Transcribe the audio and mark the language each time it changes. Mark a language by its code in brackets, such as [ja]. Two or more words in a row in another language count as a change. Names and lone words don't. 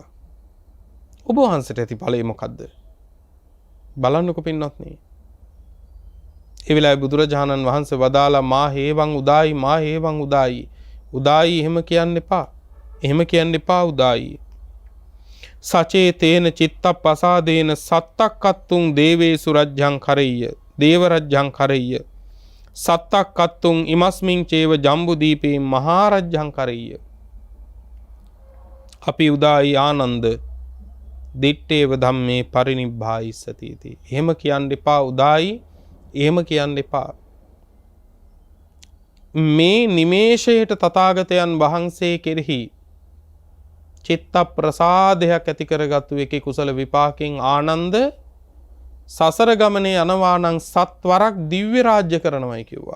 [si] ඔබ වහන්සේට ඇති ඵලය මොකද්ද? බලන්නකො පින්වත්නි. ඒ වෙලාවේ බුදුරජාණන් වහන්සේ වදාලා [pi] මා හේවං උදායි, මා හේවං උදායි. [si] උදායි එහෙම කියන්න එපා. එහෙම කියන්න එපා උදායි. [pi] සචේ තේන චිත්තප්පසාදේන සත්තක්කත්තුං දේවේසු රජ්ජං කරෙය්‍ය. දේව රජ්ජං කරෙය්‍ය. සත්තක්කත්තුං ඉමස්මින් චේව ජම්බුදීපේ මහා රජ්ජං කරෙය්‍ය. අපි උදායි ආනන්ද දිත්තේව ධම්මේ පරිනිබ්බායිස්සති इति. [si] එහෙම කියන්න එපා උදායි. එහෙම කියන්න එපා. මේ නිමේෂයට තථාගතයන් වහන්සේ කෙරෙහි චිත්ත ප්‍රසාදයක් ඇති කරගත්තු එකේ කුසල විපාකෙන් ආනන්ද සසර ගමනේ යනවා නම් සත්වරක් දිව්‍ය රාජ්‍ය කරනවායි කිව්වා.